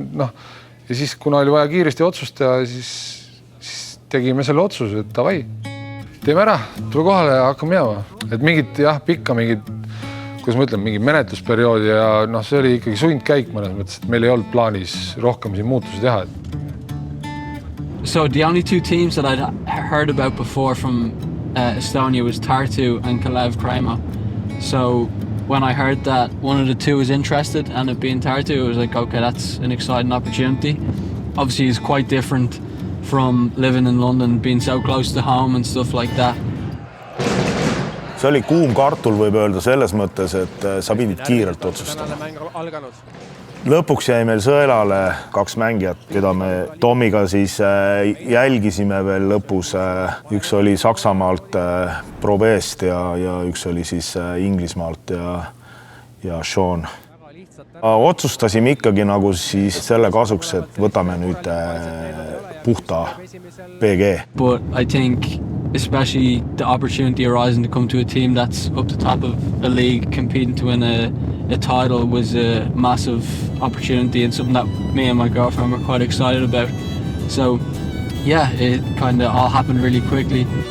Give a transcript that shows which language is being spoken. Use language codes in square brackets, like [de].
[et] Ja siis, kuna oli vaja kiiresti otsust teha, siis tegime selle otsuse, et davai. teeme ära, tule kohale ja hakkame minema. Et mingit pikka mingit, kuidas ma ütlen, mingi menetlusperioodi ja see oli ikkagi sundkäik mõnes mõttes, et meil ei olnud plaanis rohkem siin muutusi teha. [en] So the only two teams that I'd heard about before from Estonia was Tartu and Kalev Cramo. So when I heard that one of the two was interested and it being Tartu, it was like, okay, that's an exciting opportunity. Obviously, it's quite different from living in London, being so close to home and stuff like that. [et] See oli kuum kartul, võib öelda selles mõttes, et sa pidid kiirelt otsustama. Lõpuks jäi meil sõelale 2 mängijat, keda me Tomiga siis jälgisime veel lõpus. Üks oli Saksamaalt Pro B-st ja üks oli siis Inglismaalt ja Sean. Otsustasime ikkagi nagu siis selle kasuks, et võtame nüüd puhta PG. [en] But I think especially the opportunity arising to come to a team that's up the top of a league competing to win a title was a massive opportunity and something that me and my girlfriend were quite excited about. So yeah, it kind of all happened really quickly.